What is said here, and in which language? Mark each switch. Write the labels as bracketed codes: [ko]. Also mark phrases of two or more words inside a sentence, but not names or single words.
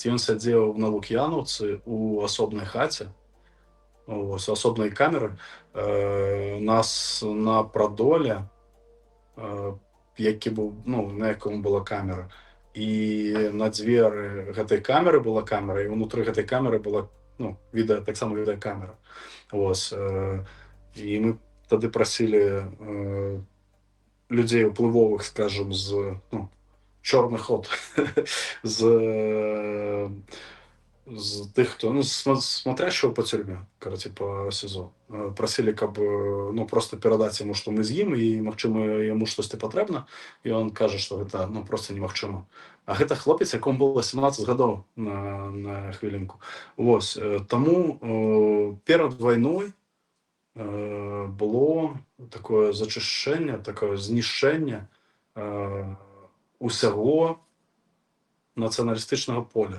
[be] Ён сядзеў на Лук'янаўцы у асобнай хаце, ось, асобнай камеры, нас на прадоле, які быў, ну, на якому была камера, і на дзверы гэтай камеры была камера, і ўнутры гэтай камеры была, ну, таксама відэакамера. Ось, і мы тады прасілі людзей уплывовых, скажем, з, ну, чорных ход, з тых, хто, ну, [ru] смотрящего по тюрьме, короче, по СІЗО. Просили, [be] каб, ну, просто перадаць яму, што мы з ім, і, магчыма, яму штосьці патрэбна, і он кажа, што гэта, ну, просто немагчыма. А гэта хлопец, якому было 17 гадоў на хвілінку. Вось, таму перад вайной было такое зачышчэнне, такое знішчэнне усяго нацыяналістычнага поля.